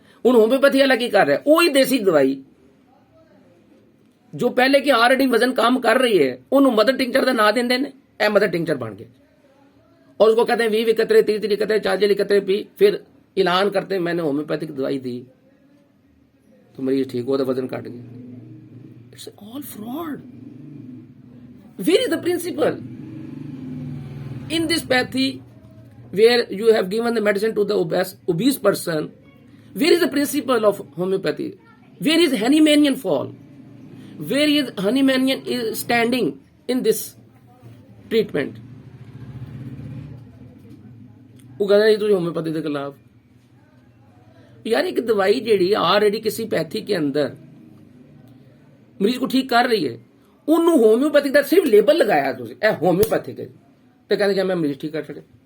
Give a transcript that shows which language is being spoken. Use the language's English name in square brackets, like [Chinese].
[Urdu] ہوں ہومیوپیتھی والا کی کر رہا ہے, وہی دیسی دوائی جو پہلے کی آلریڈی وزن کم کر رہی ہے انہوں مدر ٹنکچر کا نام دیں, اے مدر ٹنکچر بن گیا, اور اس کو کہتے ہیں 20 قطرے 30 قطرے 40 قطرے پی, پھر اعلان کرتے ہیں میں نے ہومیوپیتھک دوائی دی تو مریض ٹھیک ہوا تو وزن کٹ گیا. [English] It's all fraud. Where is the principle in this pathy where you have given the medicine to the obese person? Where is the principle of homeopathy? Where is Hahnemannian fall? Where is Hahnemannian is standing in this treatment? [Urdu] وہ کہنا ہے تو homeopathy کے خلاف. یار ایک دوائی جیڑی آلریڈی کسی پیتھی کے اندر مریض کو ٹھیک کر رہی ہے, انہوں ہومیوپیتھی کا صرف لیبل لگایا تو اے ہومیوپیتھی ہے تو کہتے ہیں میں مریض ٹھیک کر سکے.